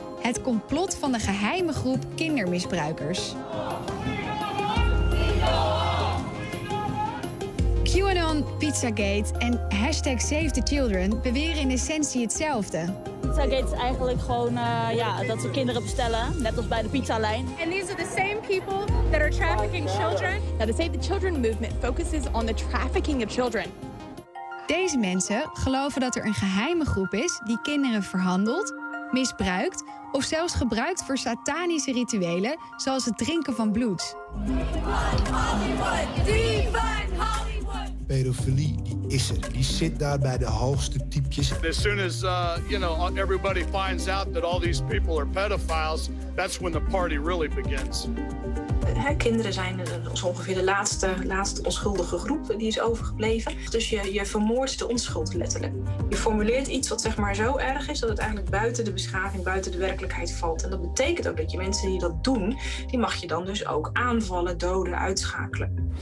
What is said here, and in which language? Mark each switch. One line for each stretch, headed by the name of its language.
Dutch: Het complot van de geheime groep kindermisbruikers. QAnon, Pizzagate en hashtag Save the Children beweren in essentie hetzelfde. Pizzagate is eigenlijk gewoon dat ze kinderen bestellen, net als bij de pizzalijn.
English: And these are the same people that are trafficking children. Now the Save the Children movement focuses on the trafficking of children.
Dutch: Deze mensen geloven dat er een geheime groep is die kinderen verhandelt, misbruikt of zelfs gebruikt voor satanische rituelen zoals het drinken van bloed. Pedofilie die is er. Die zit daar bij de hoogste typjes.
English: As soon as everybody finds out that all these people are pedophiles, that's when the party really begins.
Dutch: Kinderen zijn zo ongeveer de laatste onschuldige groep die is overgebleven. Dus je vermoordt de onschuld letterlijk. Je formuleert iets wat zeg maar zo erg is dat het eigenlijk buiten de beschaving, buiten de werkelijkheid valt. En dat betekent ook dat je mensen die dat doen, die mag je dan dus ook aanvallen, doden, uitschakelen.